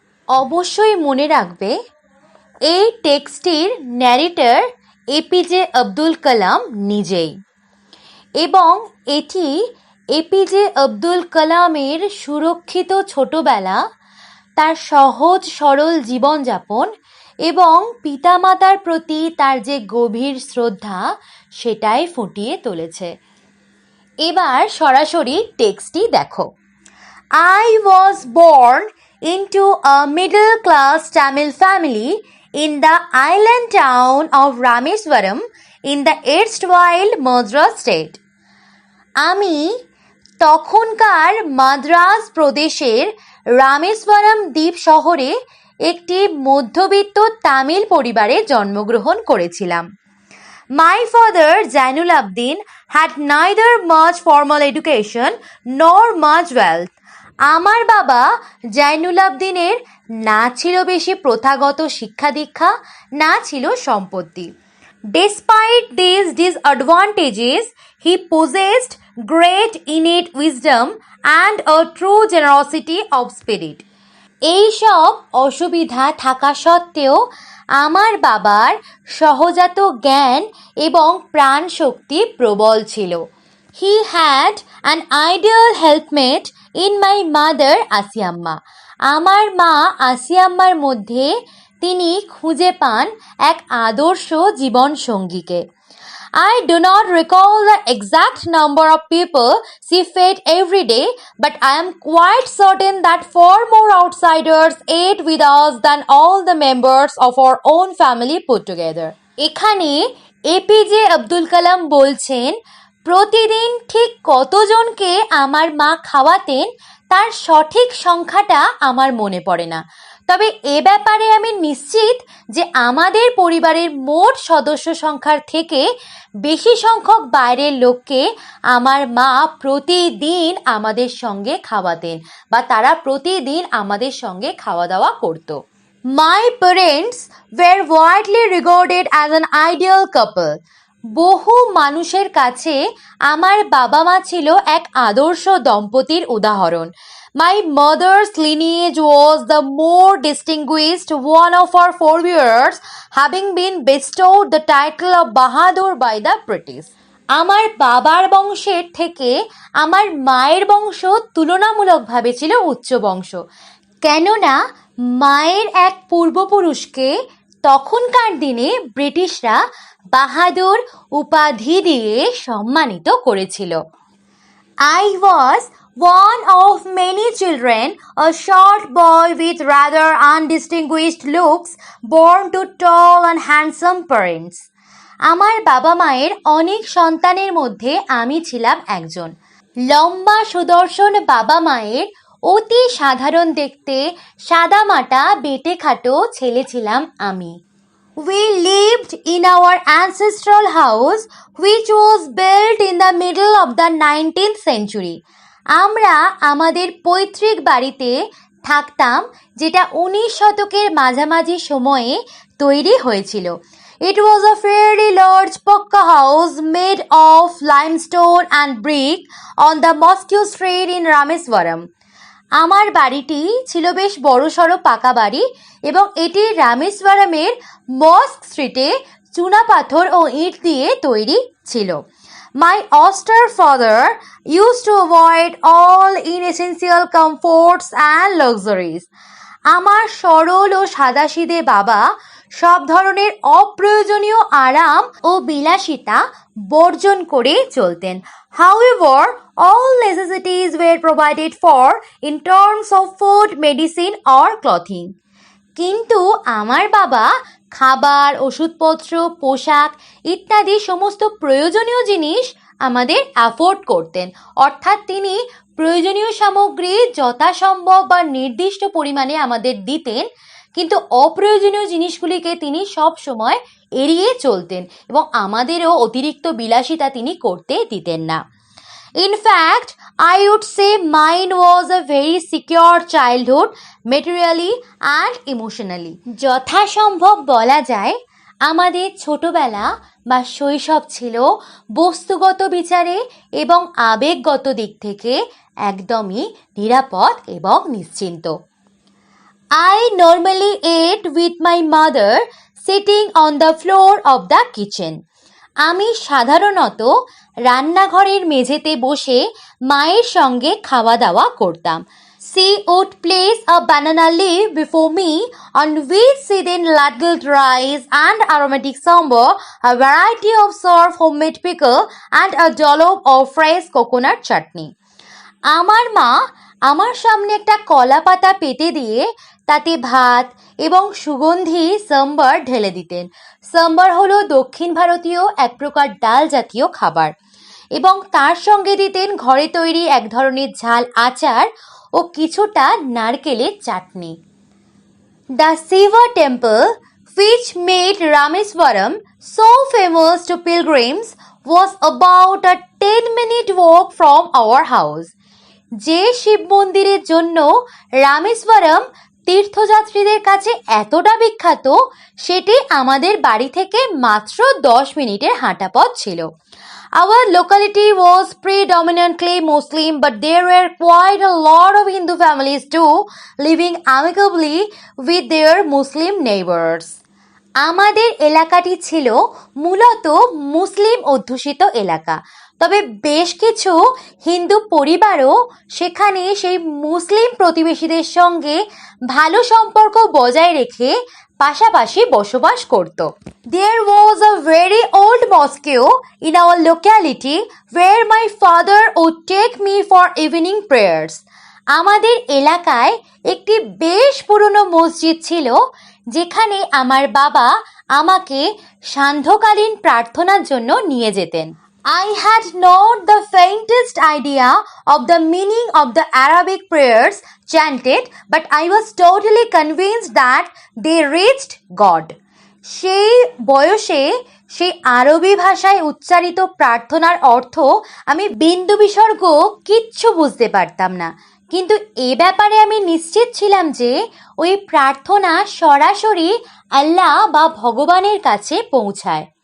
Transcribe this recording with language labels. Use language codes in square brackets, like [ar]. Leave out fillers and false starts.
[bn] অবশ্যই মনে রাখবে, এই টেক্সটির ন্যারেটর এপিজে আব্দুল কালাম নিজেই এবং এটি এপিজে আব্দুল কালামের সুরক্ষিত ছোটবেলা, তার সহজ সরল জীবনযাপন এবং পিতামাতার প্রতি তার যে গভীর শ্রদ্ধা সেটাই ফুটিয়ে তুলেছে। এবার সরাসরি টেক্সটটি দেখো। [en] I was born into a middle class Tamil family in the island town of Rameswaram in the erstwhile Madras state. [bn] আমি তখনকার মাদ্রাজ প্রদেশের রামেশ্বরম দ্বীপ শহরে একটি মধ্যবিত্ত তামিল পরিবারে জন্মগ্রহণ করেছিলাম। [en] My father Zainul Abdin had neither much formal education nor much wealth. [bn] আমার বাবা জাইনুল আবদিনের না ছিল বেশি প্রথাগত শিক্ষা দীক্ষা, না ছিল সম্পত্তি। [en] Despite these disadvantages, he possessed great innate wisdom and a true generosity of spirit. [bn] এইসব অসুবিধা থাকা সত্ত্বেও আমার বাবার সহজাত জ্ঞান এবং প্রাণ শক্তি প্রবল ছিল। [en] He had an ideal helpmate in my mother Asiyamma. [bn] আমার মা আসিয়াম্মার মধ্যে তিনি খুঁজে পান এক আদর্শ জীবন সঙ্গীকে। [en] I do not recall the exact number of people she fed every day, but I am quite certain that far more outsiders ate with us than all the members of our own family put together. [bn] এখানে APJ Abdul Kalam বলছেন, প্রতিদিন ঠিক কতজনকে আমার মা খাওয়াতেন তার সঠিক সংখ্যাটা আমার মনে পড়ে না, তবে এ ব্যাপারে আমি নিশ্চিত যে আমাদের পরিবারের মোট সদস্য সংখ্যার থেকে বেশি সংখ্যক বাইরের লোককে আমার মা প্রতিদিন আমাদের সঙ্গে খাওয়াতেন বা তারা প্রতিদিন আমাদের সঙ্গে খাওয়া দাওয়া করত। [en] My parents were widely regarded as an ideal couple. [bn] বহু মানুষের কাছে আমার বাবা মা ছিল এক আদর্শ দম্পতির উদাহরণ। [en] My mother's lineage was the more distinguished, one of our forebears having been bestowed the title of Bahadur by the British. [bn] আমার বাবার বংশের থেকে আমার মায়ের বংশ তুলনামূলকভাবে ছিল উচ্চ বংশ, কেননা মায়ের এক পূর্বপুরুষকে তখনকার দিনে ব্রিটিশরা বাহাদুর উপাধি দিয়ে সম্মানিত করেছিল। [en] I was one of many children, a short boy with rather undistinguished looks, born to tall and handsome parents. [bn] আমার বাবা মায়ের অনেক সন্তানের মধ্যে আমি ছিলাম একজন। লম্বা সুদর্শন বাবা মায়ের অতি সাধারণ দেখতে সাদামাটা বেঁটেখাটো ছেলে ছিলাম আমি। [en] We lived in our ancestral house, which was built in the middle of the 19th century. [bn] আমরা আমাদের পৈতৃক বাড়িতে থাকতাম, যেটা 19 শতকের মাঝামাঝি সময়ে তৈরি হয়েছিল। [en] It was a fairly large pakka house made of limestone and brick on the Mosque Street in Rameswaram. [bn] আমার বাড়িটি ছিল বেশ বড়সড় পাকা বাড়ি এবং এটি রামেশ্বরমের মস্ক স্ট্রিটে চুনাপাথর ও ইট দিয়ে তৈরি ছিল। [en] My austere father used to avoid all inessential comforts and luxuries. [bn] আমার সরল ও সাদাসিধে বাবা সব ধরনের অপ্রয়োজনীয় আরাম ও বিলাসিতা বর্জন করে চলতেন। [en] However, all necessities were provided for in terms of food, medicine or clothing. [bn] কিন্তু আমার বাবা খাবার, ওষুধপত্র, পোশাক ইত্যাদি সমস্ত প্রয়োজনীয় জিনিস আমাদের অ্যাফোর্ড করতেন, অর্থাৎ তিনি প্রয়োজনীয় সামগ্রী যথাসম্ভব বা নির্দিষ্ট পরিমাণে আমাদের দিতেন, কিন্তু অপ্রয়োজনীয় জিনিসগুলিকে তিনি সব সময় এড়িয়ে চলতেন এবং আমাদেরও অতিরিক্ত বিলাসিতা তিনি করতে দিতেন না। [en] In fact, I would say mine was a very secure childhood, materially and emotionally. [bn] যথাসম্ভব বলা যায় আমাদের ছোটবেলা বা শৈশব ছিল বস্তুগত বিচারে এবং আবেগগত দিক থেকে একদমই নিরাপদ এবং নিশ্চিন্ত। [en] I normally ate with my mother sitting on the floor of the kitchen. [bn] আমি সাধারণত রান্নাঘরের মেঝেতে বসে মায়ের সঙ্গে খাওয়া দাওয়া করতাম। [en] She would place a banana leaf before me on which she then ladled rice and aromatic sambar, a variety of soft homemade pickle and a dollop of fresh coconut chutney. [bn] আমার মা আমার সামনে একটা কলা পাতা পেতে দিয়ে তাতে ভাত এবং সুগন্ধি সাম্বার ঢেলে দিতেন। সাম্বার হলো দক্ষিণ ভারতীয় এক প্রকার ডাল জাতীয় খাবার এবং তার সঙ্গে দিতেন ঘরে তৈরি এক ধরনের ঝাল আচার ও কিছুটা নারকেলের চাটনি। [en] The Shiva temple, which made Rameswaram so famous to pilgrims, was about a 10-minute walk from our house. [bn] যে শিব মন্দিরের জন্য রামেশ্বরম তীর্থযাত্রীদের কাছে এতটা বিখ্যাত, সেটি আমাদের বাড়ি থেকে মাত্র 10 মিনিটের হাঁটা পথ ছিল। [en] Our locality was predominantly Muslim, but there were quite a lot of Hindu families too, living amicably with their Muslim neighbors. [bn] আমাদের এলাকাটি ছিল মূলত মুসলিম অধ্যুষিত এলাকা, তবে বেশ কিছু হিন্দু পরিবারও সেখানে সেই মুসলিম প্রতিবেশীদের সঙ্গে ভালো সম্পর্ক বজায় রেখে পাশাপাশি বসবাস করত। [en] There was a very old mosque in our locality where my father would take me for evening prayers. [bn] আমাদের এলাকায় একটি বেশ পুরনো মসজিদ ছিল যেখানে আমার বাবা আমাকে সান্ধ্যকালীন প্রার্থনার জন্য নিয়ে যেতেন। [en] I had not the faintest idea of the meaning of the Arabic prayers chanted, but I was totally convinced that they reached God. [bn] সেই বয়সে সেই আরবি ভাষায় উচ্চারিত প্রার্থনার অর্থ আমি বিন্দু বিসর্গ কিচ্ছু বুঝতে পারতাম না, কিন্তু এ ব্যাপারে আমি নিশ্চিত ছিলাম যে ওই প্রার্থনা সরাসরি আল্লাহ বা ভগবানের কাছে পৌঁছায়।